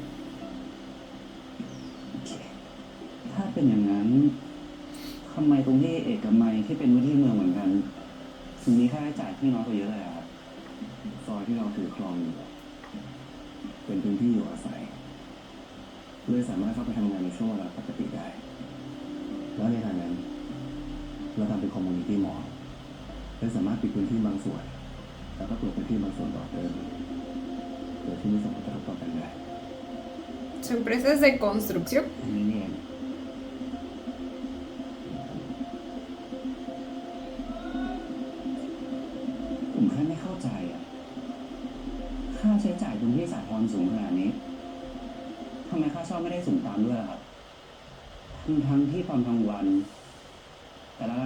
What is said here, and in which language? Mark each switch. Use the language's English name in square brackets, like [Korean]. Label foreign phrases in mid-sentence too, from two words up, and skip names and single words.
[Thai] ถ้าเป็นอย่างนั้นทำไมตรงที่เอกมัยที่เป็นพื้นที่เมืองเหมือนกันถึงมีค่าใช้จ่ายที่น้อยกว่าเยอะเลยครับซอยที่เราถือครองอยู่เป็นพื้นที่อยู่อาศัยเลยสามารถเข้าไปทำงานในช่วงเวลาปกติได้แล้วในทางนั้นเราทำเป็นคอมมูนิตี้มอลล์และสามารถปิดพื้นที่บางส่วนแล้วก็เปิดพื้นที่บางส่วนต่อเติมโดยที่ไม่ส่งผลกระทบต่อกันได้ [Spanish] Su empresa es de construcción. [Thai] อันนี้นี่เองผมแค่ไม่เข้าใจค่าใช้จ่ายตรงที่สาทรสูงขนาดนี้ทำไมค่าเช่าไม่ได้สูงตามด้วยครับทั้งที่ตอนกลางวันแต่ละร้าน